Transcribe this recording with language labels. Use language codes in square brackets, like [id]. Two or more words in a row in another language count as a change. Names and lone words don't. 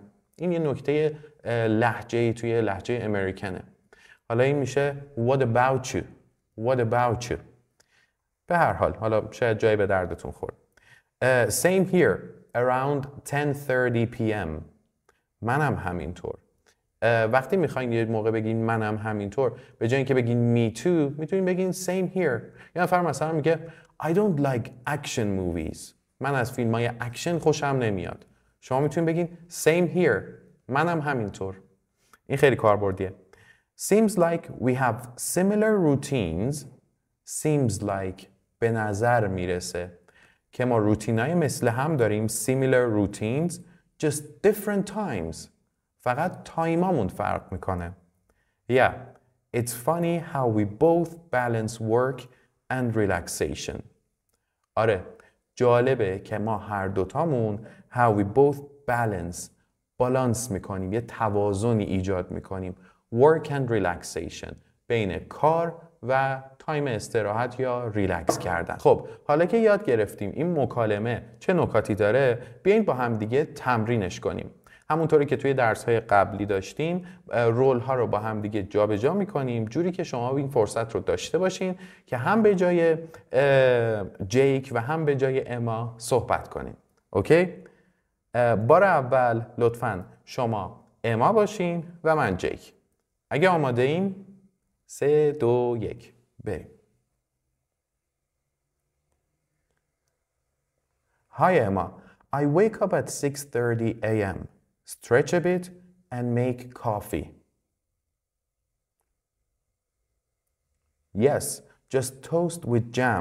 [fa] این یه نکته لهجه‌ای توی لهجه امریکنه. حالا این میشه [en] what about you What about you [fa] به هر حال حالا شاید جایی به دردتون خورد. [en] Same here around 10:30 p.m. [fa] منم همینطور. وقتی میخواین یه موقع بگین منم همینطور به جای اینکه بگین [en] me too [fa] میتونین بگین [en] same here. [fa] یه نفر مثلا میگه [en] I don't like action movies. [fa] من از فیلم های اکشن خوشم نمیاد. شما میتونین بگین same here. منم همینطور. این خیلی کاربردیه. [en] Seems like we have similar routines. Seems like [fa] به نظر میرسه که ما روتینای مثل هم داریم. [en] Similar routines just different times. [fa] فقط تایمامون فرق میکنه. [en] Yeah, it's funny how we both balance work and relaxation. [fa] آره، جالبه که ما هر دوتامون [en] how we both [fa] بالانس میکنیم، یه توازنی ایجاد میکنیم. [en] Work and relaxation [fa] بین کار و تایم استراحت یا ریلکس کردن. خب حالا که یاد گرفتیم این مکالمه چه نکاتی داره، بیاین با هم دیگه تمرینش کنیم. همونطوری که توی درس‌های قبلی داشتیم رول ها رو با هم دیگه جابجا می‌کنیم جوری که شما این فرصت رو داشته باشین که هم به جای جیک و هم به جای اما صحبت کنیم. اوکی؟ بار اول لطفاً شما اما باشین و من جیک. اگه آماده این 3 2 1 بریم. [en] Hi Emma, I wake up at 6:30 a.m. Stretch a bit and make coffee. Yes, just toast with jam.